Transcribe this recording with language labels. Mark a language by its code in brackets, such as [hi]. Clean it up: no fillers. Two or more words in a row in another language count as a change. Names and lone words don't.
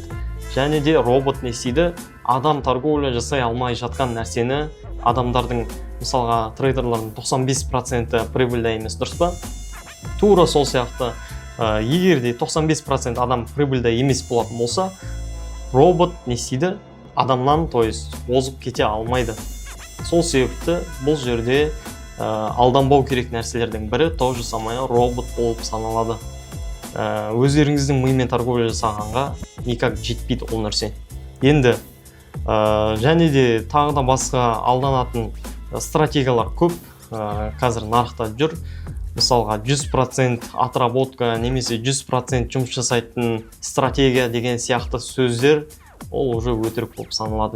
[kk] Және де робот не істейді? Адам торговля жасай алмай жатқан нәрсені адамдардың, мысалға трейдерлардың 95% прибыльда емес, дұрыс па? Тура сол сияқты, егер де 95% адам прибыльда емес болатын болса, робот не істейді? Адамнан, [ru] то есть, [kk] озып кете алмайды. Сол себепті бұл жерде алданбау керек нәрселердің бірі [ru] то же самое [kk] робот болып саналады. Өздеріңіздің мимен торговля жасағанға никак жетпейді ол нәрсе. Енді және де тағы да басқа алданатын стратегиялар көп қазір нарықта жүр. Мысалға 100% отработка немесе 100% жұмыс жасайтын стратегия деген сияқты сөздер ол уже өтірік болып саналады.